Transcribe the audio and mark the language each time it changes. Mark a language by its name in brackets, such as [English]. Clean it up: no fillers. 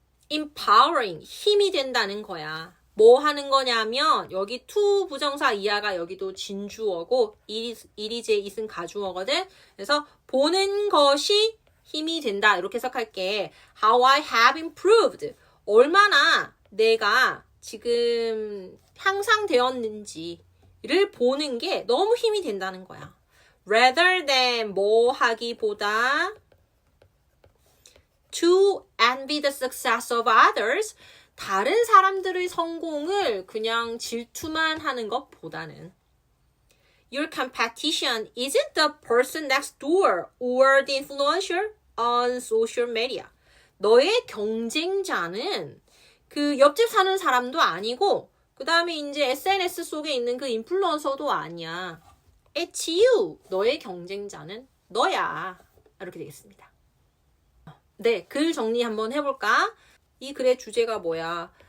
[Korean] empowering, 힘이 된다는 거야. 뭐 하는 거냐면 여기 to 부정사 이하가 여기도 진주어고 it is, it은 가주어거든. 그래서 보는 것이 힘이 된다. 이렇게 해석할게. [English] How I have improved. [Korean] 얼마나 내가 지금 향상되었는지를 보는 게 너무 힘이 된다는 거야. [English] Rather than [Korean] 뭐 하기보다 [English] to envy the success of others. [Korean] 다른 사람들의 성공을 그냥 질투만 하는 것보다는 [English] Your competition isn't the person next door or the influencer on social media. [Korean] 너의 경쟁자는 그 옆집 사는 사람도 아니고 그 다음에 이제 SNS 속에 있는 그 인플루언서도 아니야. [English] It's you. [Korean] 너의 경쟁자는 너야. 이렇게 되겠습니다. 네, 글 정리 한번 해볼까? 이 글의 주제가 뭐야?